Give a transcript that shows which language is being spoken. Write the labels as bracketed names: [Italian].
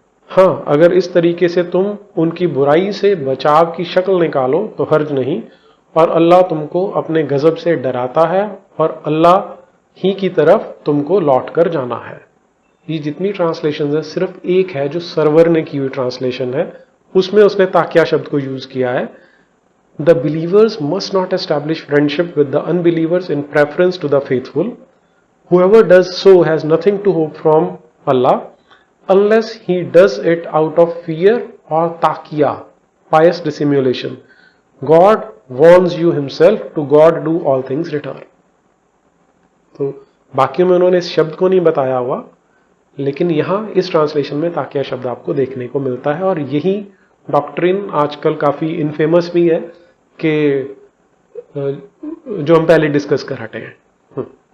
[Hindi] हाँ, अगर इस तरीके से तुम उनकी बुराई से बचाव की शक्ल निकालो तो हर्ज नहीं, और अल्लाह तुमको अपने गजब से डराता है और अल्लाह ही की तरफ तुमको लौट कर जाना है। ये जितनी ट्रांसलेशन है सिर्फ एक है जो सर्वर ने की हुई ट्रांसलेशन है, उसमें उसने ताकिया शब्द को यूज किया है। [English] The believers must not establish friendship with the unbelievers in preference to the faithful. Whoever does so has nothing to hope from Allah unless he does it out of fear or taqiyya, pious dissimulation. God warns you himself, to God do all things return. [Hindi] तो बाकियों में उन्होंने इस शब्द को नहीं बताया हुआ, लेकिन यहां इस ट्रांसलेशन में ताकिया शब्द आपको देखने को मिलता है, और यही डॉक्ट्रिन आजकल काफी इनफेमस भी है कि जो हम पहले डिस्कस कर हटे हैं।